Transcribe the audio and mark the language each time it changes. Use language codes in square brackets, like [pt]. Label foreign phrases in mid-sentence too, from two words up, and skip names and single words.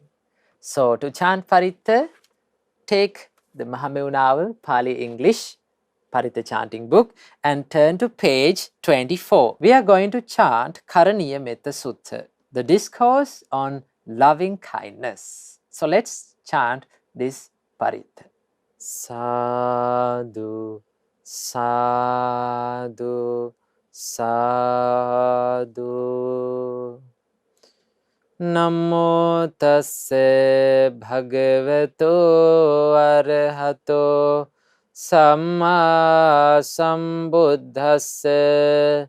[en] So to chant Paritha, take the Mahamevnawa Pali English Paritha chanting book and turn to page 24. We are going to chant Karaniya Metta Sutta, the discourse on loving kindness. So let's chant this Paritha. [pi] Sadhu, sadhu, sadhu. Namo tasse bhagavato arahato samma sambuddhasse.